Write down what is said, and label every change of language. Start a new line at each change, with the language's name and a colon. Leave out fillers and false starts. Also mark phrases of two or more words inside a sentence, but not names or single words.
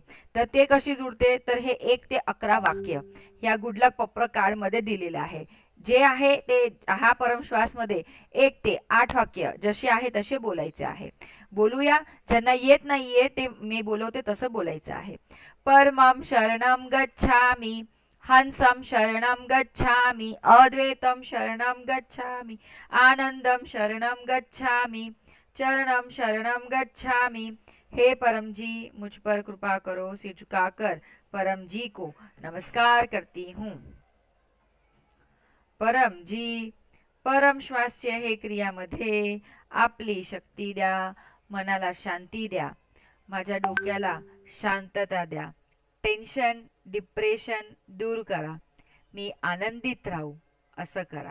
Marathi: तर ते कशी जुळते, तर हे 1 ते 11 वाक्य ह्या गुडलक पप्र कार्डमध्ये दिलेलं आहे. जे आहे ते हा परमश्वासमध्ये 1 ते 8 वाक्य जसे आहे तसे बोलायचे आहे. बोलूया. ज्यांना येत नाहीये ते मी बोलवते तसं बोलायचं आहे.
Sanskrit: परमं शरणं गच्छामि, हंसं शरणं गच्छामि, अद्वैतं शरणं गच्छामि, आनंदं शरणं गच्छामि, चरणं शरणं गच्छामि।
Hindi: हे परम जी, मुझ पर कृपा करो, सिर झुकाकर परम जी को नमस्कार करती हूँ।
Marathi: परम जी, परम श्वासच्या हे क्रियामध्ये आपली शक्ती द्या, मनाला शांती द्या, माझ्या डोक्याला शांतता द्या,
English: tension depression
Marathi: दूर करा, मी आनंदित राहू असं करा.